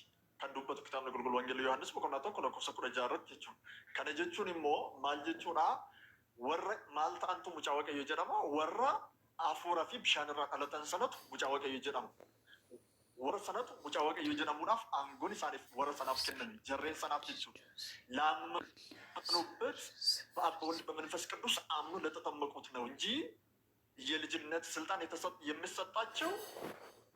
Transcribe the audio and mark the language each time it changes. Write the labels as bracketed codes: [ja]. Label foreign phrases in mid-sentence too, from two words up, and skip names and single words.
[om] Kan dubbatu kitaabni qulqulluu Wangeelii Yohaannis boqonnaa tokko lakkoofsa 16 irratti jechuudha. Kana jechuun immoo maal jechuudha? Warra maal ta'antu mucaa waaqayyoo jedhama? Warra afuuraa fi bishaan irraa dhalatan sanatu mucaa waaqayyoo jedhama. Warra sanatu mucaa waaqayyoo jedhamuudhaaf aangoon isaaniif warra sanaaf kenname jarreen sanaaf jechuudha. [am] ላመኑበት በአብ በወልድ በመንፈስ ቅዱስ አምኖ ለተጠመቁት ነው እንጂ የልጅነት ስልጣን የሚሰጣቸው